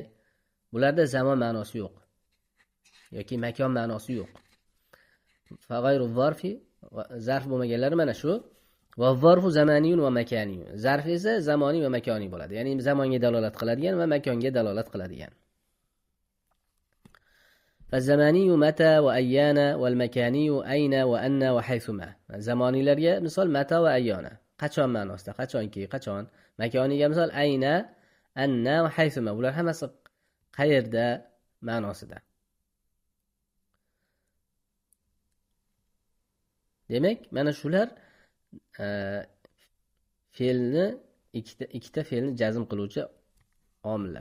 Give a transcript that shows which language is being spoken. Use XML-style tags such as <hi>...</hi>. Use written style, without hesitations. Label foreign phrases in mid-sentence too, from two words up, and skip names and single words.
<uz>Bularda zamon ma'nosi yo'q yoki makon ma'nosi yo'q.</uz> <ar>فغير ظرف,</ar> <uz>zarf bo'lmaganlari mana shu.</uz> <ar>وظرف زماني ومكاني.</ar> <uz>Zarf esa zamoniy va makoniy bo'ladi. Ya'ni zamonga dalolat qiladigan va makonga dalolat qiladigan.</uz> <ar>فالزماني متى وأيانا والمكاني أين وأن وحيثما.</ar> <uz>zamoniylarga misol</uz> <ar>متى وأيانا,</ar> <uz>qachon ma'nosida, qachonki, qachon. Makoniga misol</uz> <ar>أين، أنى وحيثما.</ar> <uz>Bular hammasi qayerda ma'nosida. Demak, mana shular fe'lni ikkita fe'lni jazm qiluvchi omillar.</uz>